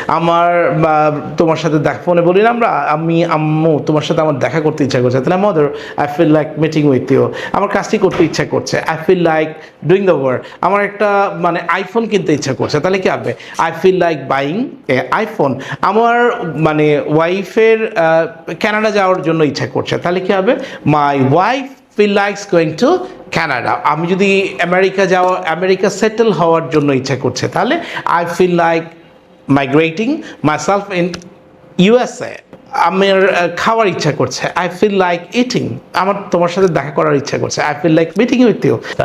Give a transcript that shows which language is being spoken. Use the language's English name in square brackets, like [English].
[Bangla] আমার তোমার সাথে ফোনে বলি না আমরা, আমি আম্মু তোমার সাথে আমার দেখা করতে ইচ্ছা করছে, তাহলে [English] Mother I feel like meeting with you. [Bangla] আমার কাজটি করতে ইচ্ছা করছে, [English] I feel like doing the work. [Bangla] আমার একটা আইফোন কিনতে ইচ্ছা করছে, তাহলে কি হবে? [English] I feel like buying a iPhone. [Bangla] আমার ওয়াইফের কানাডা যাওয়ার জন্য ইচ্ছা করছে, তাহলে কি হবে? [English] My wife feel likes going to Canada. [Bangla] আমি যদি আমেরিকা সেটেল হওয়ার জন্য ইচ্ছা করছে, তাহলে [English] I feel like migrating myself in USA. [Bangla] আমার খাওয়ার ইচ্ছা করছে, [English] I feel like eating. [Bangla] আমার তোমার সাথে দেখা করার ইচ্ছা করছে, [English] I feel like meeting with you.